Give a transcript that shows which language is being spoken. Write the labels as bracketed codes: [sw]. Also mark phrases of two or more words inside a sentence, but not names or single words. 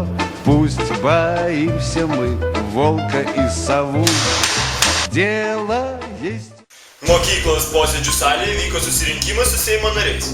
[ru] Пусть боимся мы волка и сову. Дело есть. [lt] Mokyklos posėdžių salėje vyko susirinkimas su Seimo nariais.